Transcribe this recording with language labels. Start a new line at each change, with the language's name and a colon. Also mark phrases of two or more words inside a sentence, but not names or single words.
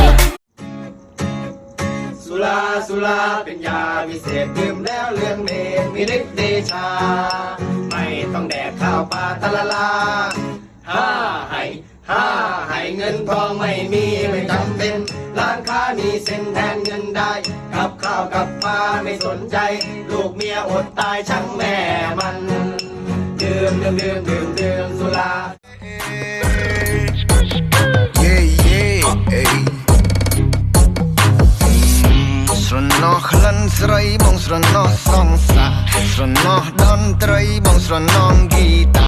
Thai: สุราเป็นยาวิเศษดื่มแล้วเลืองเมนมีฤทธิ์เดชาไม่ต้องแดกข้าวปลาตะละลาห้าให้เงินทองไม่มีไม่จำเป็นร้านค้ามีเส้นแทนเงินได้กับข้าวกับปลาไม่สนใจลูกเมียอดตายช่างแม่มันดื่มสุรา
Khmer: ស្រណោះក្លិនស្រីបងស្រណោះសងសាស្រណោះតន្ត្រីបងស្រណោះហ្គីតា